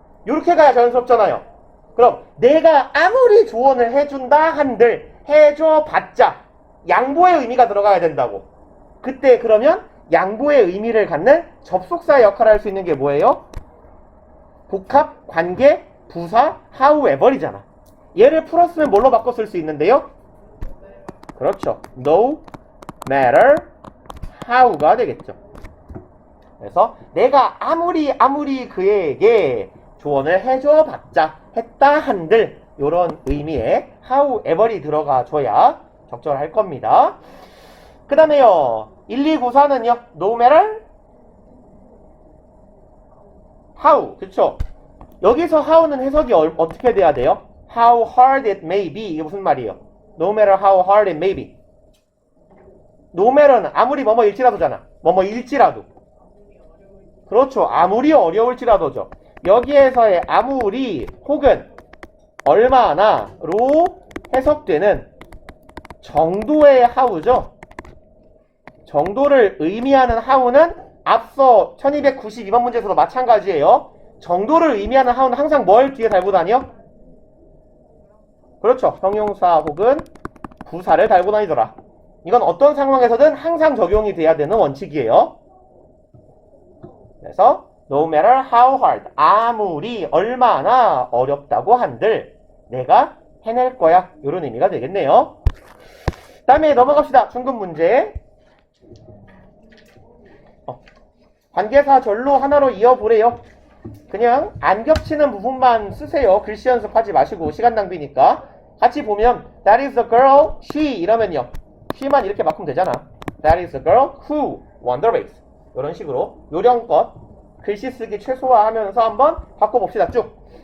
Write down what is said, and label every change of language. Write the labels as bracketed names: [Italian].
[Korean] 요렇게 가야 자연스럽잖아요. 그럼 내가 아무리 조언을 해준다 한들 해줘봤자 양보의 의미가 들어가야 된다고. 그때 그러면 양보의 의미를 갖는 접속사의 역할을 할 수 있는 게 뭐예요? 복합, 관계, 부사, however이잖아. 얘를 풀었으면 뭘로 바꿔 쓸 수 있는데요? 그렇죠. No matter how가 되겠죠. 그래서 내가 아무리 그에게 조언을 해줘봤자 했다 한들 요런 의미의 however이 들어가줘야 적절할 겁니다. 그 다음에요 1294는요 [English] no matter how [Korean] 그쵸? 여기서 how는 해석이 어떻게 돼야 돼요? [English] how hard it may be [Korean] 이게 무슨 말이에요? [English] no matter how hard it may be no matter는 [Korean] 아무리 뭐뭐일지라도잖아. 뭐뭐일지라도 그렇죠. 아무리 어려울지라도죠. 여기에서의 아무리 혹은 얼마나로 해석되는 정도의 how죠. 정도를 의미하는 how는 앞서 1292번 문제에서도 마찬가지예요. 정도를 의미하는 how는 항상 뭘 뒤에 달고 다녀? 그렇죠. 형용사 혹은 부사를 달고 다니더라. 이건 어떤 상황에서든 항상 적용이 돼야 되는 원칙이에요. 그래서 [English] no matter how hard, [Korean] 아무리 얼마나 어렵다고 한들 내가 해낼 거야. 이런 의미가 되겠네요. 다음에 넘어갑시다. 중급 문제. 관계사절로 하나로 이어보래요. 그냥 안 겹치는 부분만 쓰세요. 글씨 연습하지 마시고 시간 낭비니까. 같이 보면 [English] That is a girl, she [Korean] 이러면요. she만 이렇게 바꾸면 되잖아. [English] That is a girl who won the race. [Korean] 이런 식으로 요령껏 글씨 쓰기 최소화하면서 한번 바꿔봅시다. 쭉.